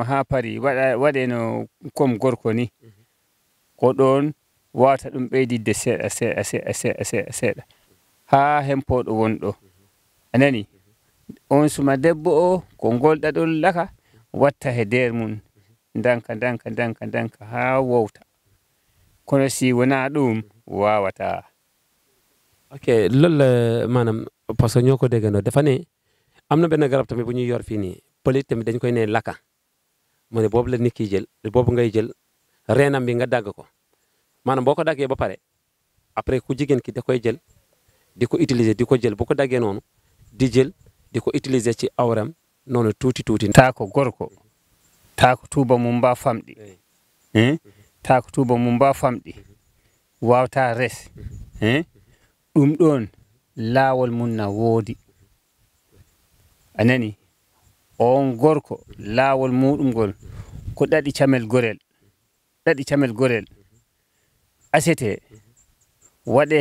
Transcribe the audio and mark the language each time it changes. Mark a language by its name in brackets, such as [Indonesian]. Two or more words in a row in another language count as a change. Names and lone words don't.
[Fula] ha pari waɗe no comme gorko ni ko ɗon wawata ɗum ɓeydidde seeɗa ha hempoɗo wonɗo anani on suma debbo o ko ngol ɗaɗol laka watta he nder mum danka ha wowta kono si wona ɗum wawata. [Wolof] ok loolu maanaam [French] parce que [Wolof] ñoo ko déggandoo dafa ne am na benn garab tamit bu ñuy yor fii nii pëlit tamit dañ koy ne laka mu ne boobu la nit ki jël boobu ngay jël reenam bi nga dagg ko maanaam boo ko daggee ba pare après ku jigéen ki da koy jël di ko utiliser di ko jël bu ko daggee noonu di jël di ko utiliser ci awram noonu tuuti. [Fula] taa ko gorko taa ko tuuba mum mba famɗi taa ko tuuba mum mba famɗi wawta res ɗum ɗon laawol mum na woodi anani on gorko laawol muɗum ngol ko ɗaɗi camel gorel asete waɗe